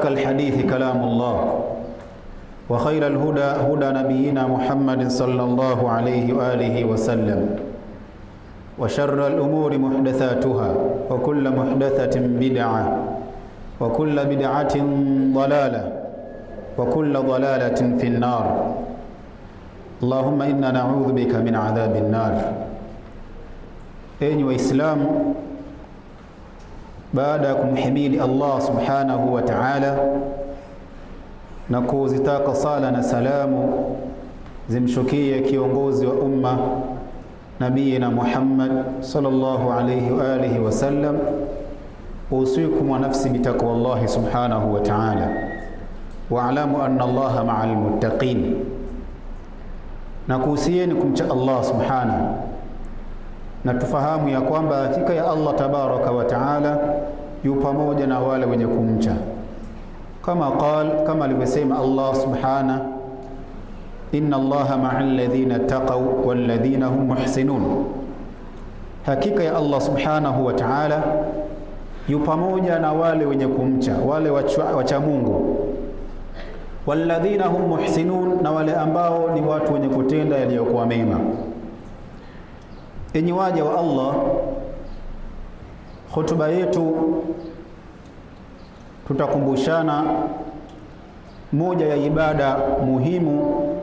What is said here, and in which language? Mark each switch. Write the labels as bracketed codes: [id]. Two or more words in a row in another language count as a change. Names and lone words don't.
[ar] الحديث كلام الله وخير الهدى هدى نبينا محمد صلى الله عليه وآله وسلم وشر الأمور محدثاتها وكل محدثة بدعة وكل بدعة ضلالة وكل ضلالة في النار اللهم إنا نعوذ بك من عذاب النار. [sw] Enyi Waislamu, baada ya kumhimidi Allah [ar] سبحانه وتعالى [sw] na kuzitaka sala na salamu zimshukie kiongozi wa umma Nabiyina Muhammad [ar] صلى الله عليه وعلى آله وسلم, أوصيكم ونفسي بتقوى الله سبحانه وتعالى واعلموا أن الله مع المتقين. [sw] Na kuhusieni kumcha Allah subhanahu, na tufahamu ya kwamba hakika ya Allah [ar] تبارك وتعالى [sw] yu pamoja na wale wenye kumcha, kama alivyosema Allah subhanahu, [ar] إن الله مع الذين اتقوا والذين هم محسنون. [sw] Hakika ya Allah [ar] سبحانه وتعالى [sw] yu pamoja na wale wenye kumcha, wale wacha Mungu, [ar] والذين هم محسنون, [sw] na wale ambao ni watu wenye kutenda yaliyokuwa mema. Enyi waja wa Allah, hotuba yetu tutakumbushana moja ya ibada muhimu,